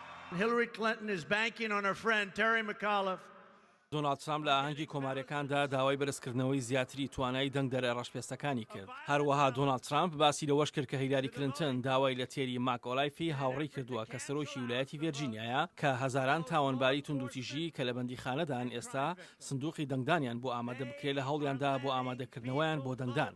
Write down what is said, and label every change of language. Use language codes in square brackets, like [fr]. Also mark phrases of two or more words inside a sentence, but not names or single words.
[en] Hillary Clinton is banking on her friend Terry McAuliffe. [ckb] دۆناڵد ترامپ لە ئاهەنگی کۆماریەکاندا داوای بەرزکردنەوەی زیاتری توانای دەنگدەرە ڕەشپێستەکانی کرد. هەروەها دۆناڵد ترامپ باسی لەوەش کرد کە هیلاری کلنتن داوای لە تێری ماکۆلایفی هاوڕێی کردووە کە سەرۆکی ویلایەتی ڤێرجینیایە کە هەزاران تاوانباری توندوتیژی کە لە بەندیخانەدان ئێستا سندوقی دەنگدانیان بۆ ئامادە بکرێت لە هەوڵیاندا بۆ ئامادەکردنەوەیان بۆ دەنگدان.